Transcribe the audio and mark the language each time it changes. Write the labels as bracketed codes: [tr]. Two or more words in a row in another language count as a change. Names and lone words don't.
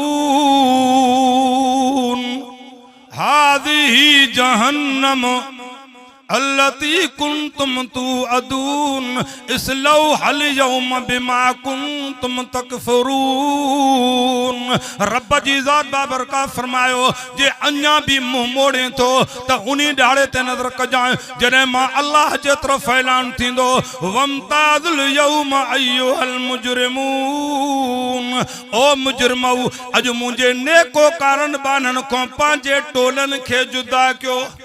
[ar] هذه جهنم التي كنتم توعدون اصلوها اليوم بما كنتم تكفرون. [sd] रब जी ज़ात बाबरका फरमायो, जे अन्या भी मुंह मोड़े तो त उन्हीं ॾाड़े ते नजर कजाए जॾहिं मां अल्लाह जे तरफ ऐलान थींदो, [ar] وامتازوا اليوم أيها المجرمون [sd] ओ मुजरिमो, अॼु मुंहिंजे नेको कारण बानन खां पंहिंजे टोलनि खे जुदा कयो।